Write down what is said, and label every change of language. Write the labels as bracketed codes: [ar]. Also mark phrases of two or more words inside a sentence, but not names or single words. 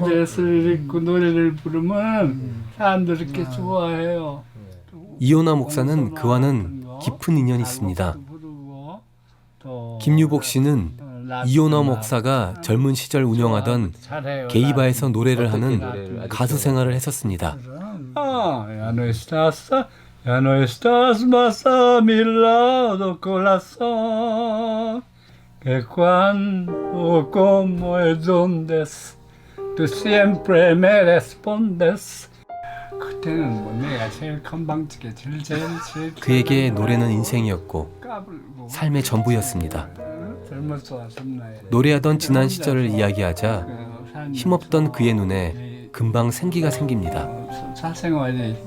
[ko] 핑크 드레스를 입고 노래를 부르면 사람들이 이렇게 좋아해요. 이호나 목사는 그와는 깊은 인연이 있습니다. 김유복 씨는 이호나 목사가 젊은 시절 운영하던 게이바에서 노래를 하는 가수 생활을 했었습니다. [es] Ya no estás más a mi lado, corazón, que cuando como es donde tú siempre me respondes. [ko] 그때는 뭐 내가 제일 건방지게 제일 그에게 노래는 인생이었고 삶의 전부였습니다. 노래하던 지난 시절을 이야기하자 힘없던 그의 눈에 금방 생기가 생깁니다.